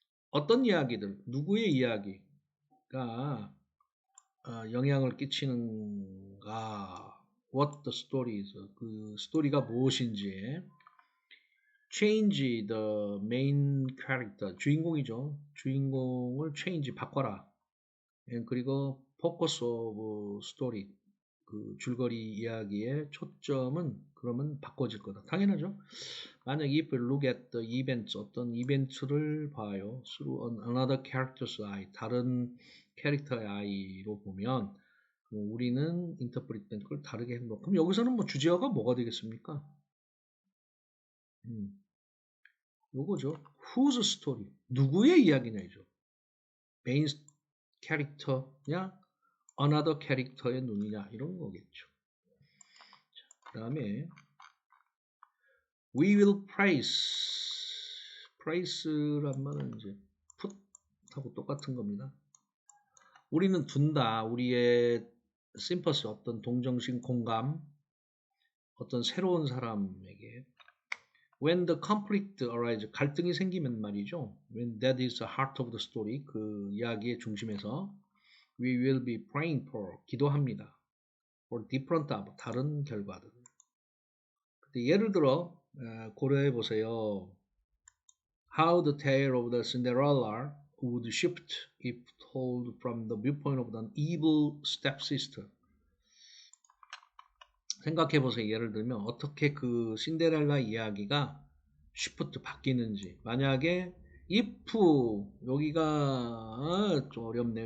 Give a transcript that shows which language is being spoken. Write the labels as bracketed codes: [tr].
[ko] 어떤 이야기들, 누구의 이야기가 영향을 끼치는가. [en] What the story is. [ko] 그 스토리가 무엇인지. [en] Change the main character. [ko] 주인공이죠. 주인공을 change, 바꿔라. [en] 그리고 focus of story. [ko] 그 줄거리 이야기의 초점은 그러면 바꿔질 거다. 당연하죠. 만약 [en] if we look at the events, [ko] 어떤 이벤트를 봐요. [en] through another character's eye, [ko] 다른 캐릭터의 eye로 보면 우리는 interpret 된 걸 다르게 해놓고 그럼 여기서는 뭐 주제어가 뭐가 되겠습니까? 요거죠. [en] Whose story? [ko] 누구의 이야기냐죠. 메인 캐릭터냐, another 캐릭터의 눈이냐 이런 거겠죠. 그 다음에 [en] we will prais [ko] 란 말은 이제 put하고 똑같은 겁니다. 우리는 둔다. 우리의 sympathy, 어떤 동정심, 공감, 어떤 새로운 사람에게 [en] when the conflict arises, [ko] 갈등이 생기면 말이죠. [en] When that is the heart of the story, [ko] 그 이야기의 중심에서 [en] we will be praying for, [ko] 기도합니다. [en] for different, [ko] 다른 결과들. 예를 들어 고려해 보세요. [en] How the tale of the Cinderella would shift if told from the viewpoint of an evil stepsister. [ko] 생각해 보세요. 예를 들면 어떻게 그 신데렐라 이야기가 쉬프트 바뀌는지. 만약에 if 여기가 좀 어렵네요.